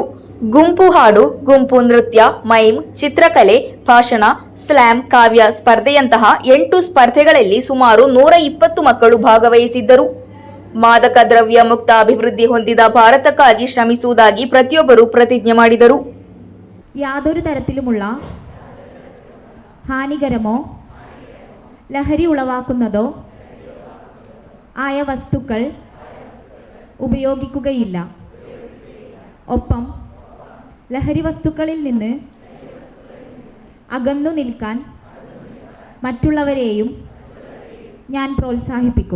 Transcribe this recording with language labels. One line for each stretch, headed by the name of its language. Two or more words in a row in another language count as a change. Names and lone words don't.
Kannada: ಗುಂಪು ಹಾಡು, ಗುಂಪು ನೃತ್ಯ, ಮೈಮ್, ಚಿತ್ರಕಲೆ, ಭಾಷಣ, ಸ್ಲ್ಯಾಮ್, ಕಾವ್ಯ ಸ್ಪರ್ಧೆಯಂತಹ 8 ಸ್ಪರ್ಧೆಗಳಲ್ಲಿ ಸುಮಾರು 120 ಮಕ್ಕಳು ಭಾಗವಹಿಸಿದ್ದರು. ಮಾದಕ ದ್ರವ್ಯ ಮುಕ್ತ ಅಭಿವೃದ್ಧಿ ಹೊಂದಿದ ಭಾರತಕ್ಕಾಗಿ ಶ್ರಮಿಸುವುದಾಗಿ ಪ್ರತಿಯೊಬ್ಬರು ಪ್ರತಿಜ್ಞೆ ಮಾಡಿದರು.
Malayalam: യാതൊരു തരത്തിലുമുള്ള ഹാനികരമോ ലഹരി ഉളവാക്കുന്നതോ ആയ വസ്തുക്കൾ ഉപയോഗിക്കുകയില്ല. ഒപ്പം ലഹരി വസ്തുക്കളിൽ നിന്ന് അകന്നു നിൽക്കാൻ മറ്റുള്ളവരെയും ഞാൻ പ്രോത്സാഹിപ്പിക്കും.